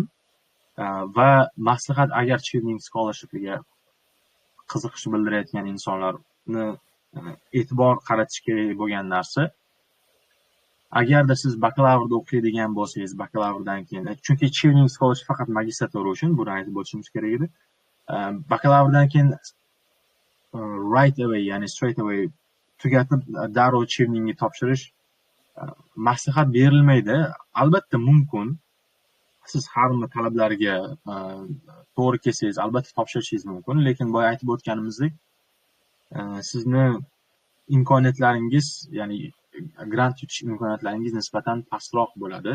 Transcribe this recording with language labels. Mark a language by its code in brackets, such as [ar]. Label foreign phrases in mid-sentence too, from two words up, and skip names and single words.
[uz] Va maslahat, agar Achieving scholarshipiga qiziqish bildirayotgan insonlarni e'tibor qaratish kerak bo'lgan narsa, agarda siz bakalavrda o'qiydigan bo'lsangiz, bakalavrdan keyin, chunki Achieving scholarship faqat magistratura uchun, buni aytib o'tishimiz kerak edi. Bakalavrdan keyin [en] right away, [uz] ya'ni [en] straight away [uz] tugatib darrov Achievingga topshirish maslahat berilmaydi. Albatta mumkin. Siz har bir talablarga to'g'ri kelsangiz, albatta topshirishingiz mumkin, lekin boya aytib o'tganimizdek, sizni imkoniyatlaringiz, ya'ni grant yutish imkoniyatlaringiz nisbatan pastroq bo'ladi.